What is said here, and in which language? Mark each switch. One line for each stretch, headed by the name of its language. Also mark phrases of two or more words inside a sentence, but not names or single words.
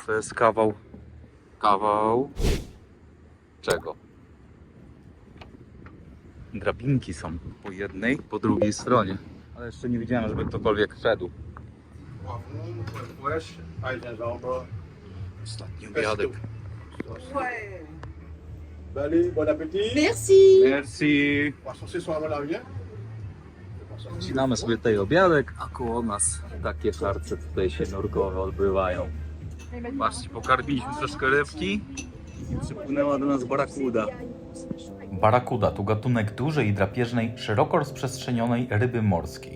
Polish: To jest kawał czego? Drabinki są po jednej, po drugiej stronie. Ale jeszcze nie widziałem, żeby ktokolwiek wszedł. Ostatni obiadek.
French: Allez, bon appétit. Merci. Merci. On va chercher sur la rivière.
Polish: Wcinamy sobie tutaj obiadek, a koło nas takie harce tutaj się nurkowe odbywają. Patrzcie, pokarmiliśmy troszkę rybki i przypłynęła do nas barakuda. Barakuda to gatunek dużej i drapieżnej, szeroko rozprzestrzenionej ryby morskiej.